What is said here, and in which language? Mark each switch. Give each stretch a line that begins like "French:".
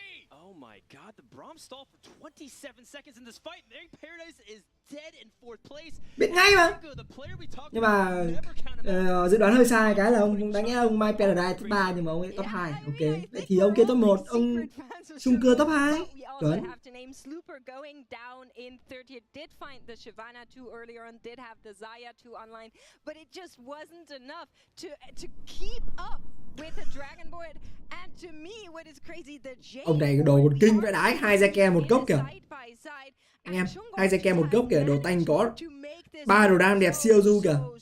English: Oh my god, the Braum stalled for 27 seconds in this fight. There Paradise is dead in 4th place.
Vietnamese: Biết ngay mà. Nhưng mà dự đoán hơi sai cái là ông đáng nhẽ ông My Paradise top 3 nhưng mà ông ấy top 2. Ok. Vậy thì ông kia top 1, ông Sunker top 2. Chuẩn.
English: Slooper going down in 30th. Did find the Shyvana 2 earlier on, did have the Zaya 2 online, but it just wasn't enough to keep up with the Dragon Board. And to me, what is crazy, the Jade.
Vietnamese: Ông này đồ còn kinh vãi đái, 2 Zeke 1 cốc kìa. Anh em, 2 Zeke 1 cốc kìa, đồ tanh có 3 đồ đam đẹp siêu du kìa.